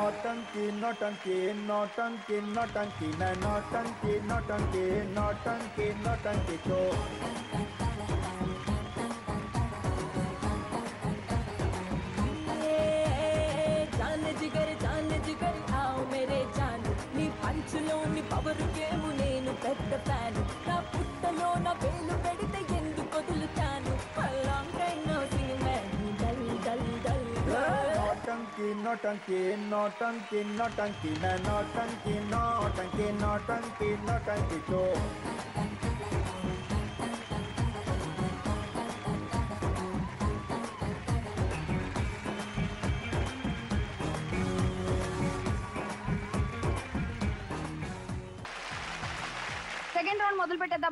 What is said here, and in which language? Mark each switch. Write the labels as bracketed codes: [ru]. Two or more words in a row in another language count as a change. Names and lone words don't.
[hi] नौटंकी नौटंकी नौटंकी नौटंकी मैं नौटंकी नौटंकी नौटंकी नौटंकी तो जान जिगर आओ मेरे जान नी [te] పంచులోని పవర్ గేమ్ నేను పెద్ద ఫ్యాన్ నా పుట్టలో నా వేలు పెడితే ఎందుకు వదులుతాను [en] long time no sing [te] డల్ డల్ డల్ [hi] नौटंकी नौटंकी नौटंकी नौटंकी मैं नौटंकी नौटंकी नौटंकी नौटंकी तो [en] second round [te] మొదలు పెట్టేద్దాము.